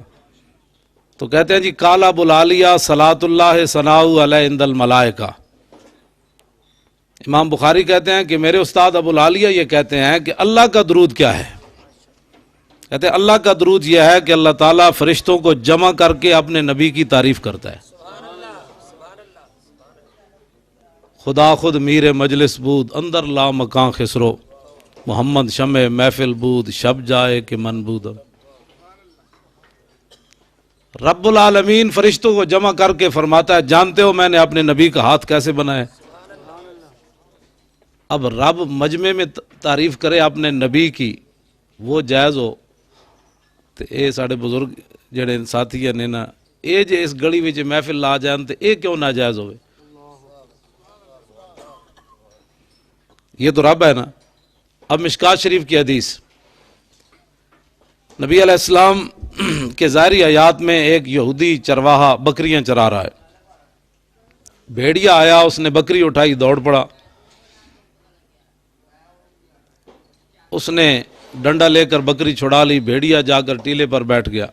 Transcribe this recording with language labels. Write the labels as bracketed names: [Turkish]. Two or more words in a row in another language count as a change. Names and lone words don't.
[Urdu] تو کہتے ہیں جی [Arabic] قال ابو العالیہ صلاۃ اللہ ثناء علیہ عند الملائکہ۔ [Urdu] امام بخاری کہتے ہیں کہ میرے استاد ابو العالیہ یہ کہتے ہیں کہ اللہ کا درود کیا ہے؟ کہتے ہیں اللہ کا درود یہ ہے کہ اللہ تعالیٰ فرشتوں کو جمع کر کے اپنے نبی کی تعریف کرتا ہے۔ [Persian] خدا خود میر مجلس بود اندر لا مکان خسرو، محمد شمع محفل بود شب جائے کہ من بود۔ [Urdu] رب العالمین فرشتوں کو جمع کر کے فرماتا ہے جانتے ہو میں نے اپنے نبی کا ہاتھ کیسے بنایا؟ اب رب مجمع میں تعریف کرے اپنے نبی کی، وہ جائز ہو تو [Punjabi] اے ساڑھے بزرگ جڑے ساتھی ہیں نا، اے جے اس گڑی وچ محفل لا جان تے اے کیوں ناجائز ہوئے؟ [Urdu] یہ تو رب ہے نا۔ اب مشکات شریف کی حدیث، نبی علیہ السلام کے ظاہری حیات میں ایک یہودی چرواہا بکریاں چرا رہا ہے۔ بھیڑیا آیا، اس نے بکری اٹھائی، دوڑ پڑا، اس نے ڈنڈا لے کر بکری چھڑا لی، بھیڑیا جا کر ٹیلے پر بیٹھ گیا۔